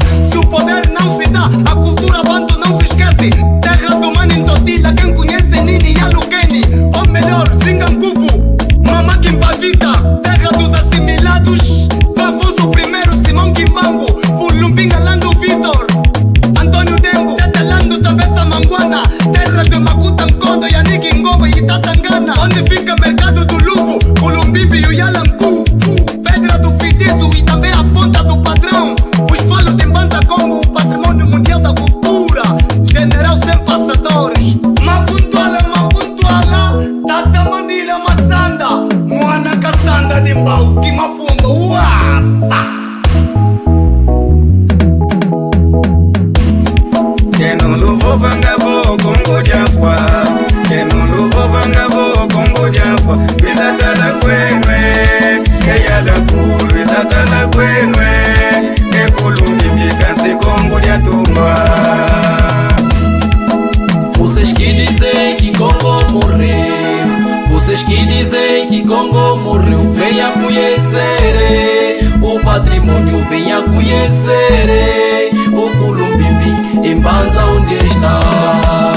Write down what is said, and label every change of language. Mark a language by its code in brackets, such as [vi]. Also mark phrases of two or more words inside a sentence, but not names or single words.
[pt] Se o poder não se dá, a cultura banto não se esquece. Terra do mano em Totila, quem conhece Nini e Alukeni. Ou melhor, Zinganguvu, Mama Kimpavita. Terra dos assimilados, Afonso I, Simão Kimbangu. Pulumbinga, Lando Vitor, Antônio Dembo, Tetelando, Tabessa Manguana. Terra de Makuta Nkondo, Yannick Ngoma e Tatangana. Onde fica mercado do Luvo, Culumbimbi e o Yalangu. Pedra do Fidizo e também a ponta do padrão. Os falos de Banda Congo, o patrimônio mundial da cultura. General sem passadores. Mapuntuala, Tata Mandila Massanda. Moana Cassanda de Mbau, que mafundo, uasa. [kg] Kenon luvo vangabo kongo diafwa, kenon luvo vangabo kongo diafwa. Bizatala kwenwe, eyala kuru, bizatala kwenwe. Ekulumi mikansi kongo diatungwa. [pt] Vocês que dizem que Congo morreu, vocês que dizem que Congo morreu, venha conhecer o patrimônio, venha conhecer o Culumbimbi em Banza onde está.